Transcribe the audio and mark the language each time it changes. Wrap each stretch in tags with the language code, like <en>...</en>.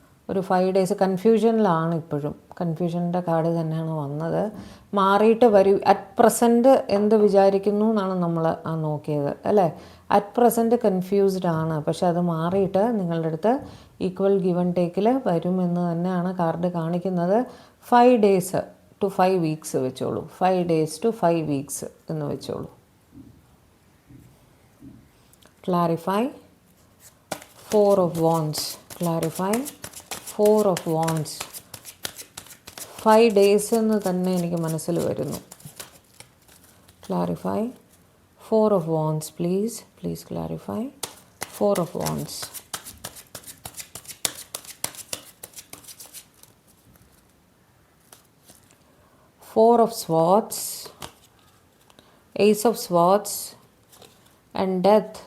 <ml>ഒരു</ml> <en>5 days</en> <ml>കൺഫ്യൂഷനിലാണ് ഇപ്പോഴും. കൺഫ്യൂഷൻ്റെ card തന്നെയാണ് വന്നത്. മാറിയിട്ട് വരൂ.</ml> <en>at present</en> <ml>എന്ത് വിചാരിക്കുന്നു എന്നാണ് നമ്മൾ നോക്കിയത്, അല്ലേ?</ml> <en>at present</en> <ml>കൺഫ്യൂസ്ഡ് ആണ്. പക്ഷെ അത് മാറിയിട്ട് നിങ്ങളുടെ അടുത്ത് ഈക്വൽ ഗിവൺ ടേക്കിൽ വരുമെന്ന് തന്നെയാണ് കാർഡ് കാണിക്കുന്നത്.</ml> <en>5 days to 5 weeks</en> <ml>വെച്ചോളൂ. 5 days to 5 weeks എന്ന് വെച്ചോളൂ.</ml> <en>Clarify 4 of Wands. Clarify 4 of Wands. 5 days</en> <ml>എന്ന് തന്നെ എനിക്ക് മനസ്സിൽ വരുന്നു.</ml> <en>Clarify 4 of Wands, please. Please clarify 4 of Wands. 4 of Swords, Ace of Swords and death.</en>